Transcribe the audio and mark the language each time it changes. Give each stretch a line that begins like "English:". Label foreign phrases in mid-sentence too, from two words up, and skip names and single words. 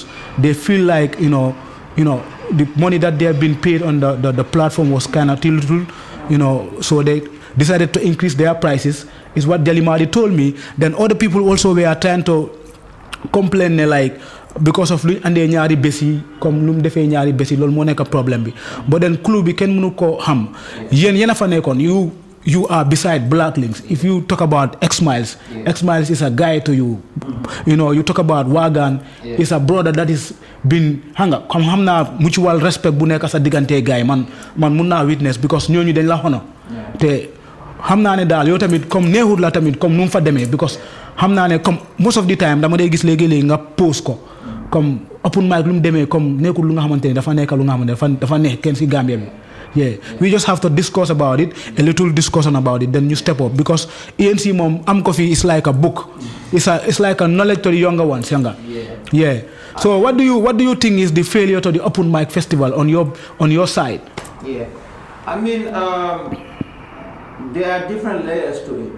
English: They feel like, the money that they have been paid on the platform was kind of little, so they decided to increase their prices, is what Delimadi told me. Then other people also were trying to complain, like, because of
Wolof: lu andé ñaari bessi comme lu mu défé ñaari bessi lool mo nek problème bi
English: but then
Wolof: club bi ken mënu ko xam yena fa nekon
English: you are beside Black Links. If you talk about X Miles is a guy to you. You talk about Wagan is a brother that is been
Wolof: hanga comme xamna
English: mutual respect
Wolof: bu nek sa digante
English: guy
Wolof: man mun na
English: witness because
Wolof: ñoñu dañ la xono té xamna né dal yo tamit comme neexut la tamit comme num fa démé because xamna né comme
English: most of the time
Wolof: dama day gis légui nga post ko comme
English: open mic
Wolof: lu mu demee comme nekkul lu nga xamante ne dafa nekk lu nga xamante ne dafa nekk kenn si Gambia bi
English: we just have to discuss about it, a little discussion about it, then you step up, because ANC
Wolof: mom am
English: coffee is like a book, it's like a knowledge to the younger ones. So what do you think is the failure to the open mic festival on your side? I mean there are different layers to it.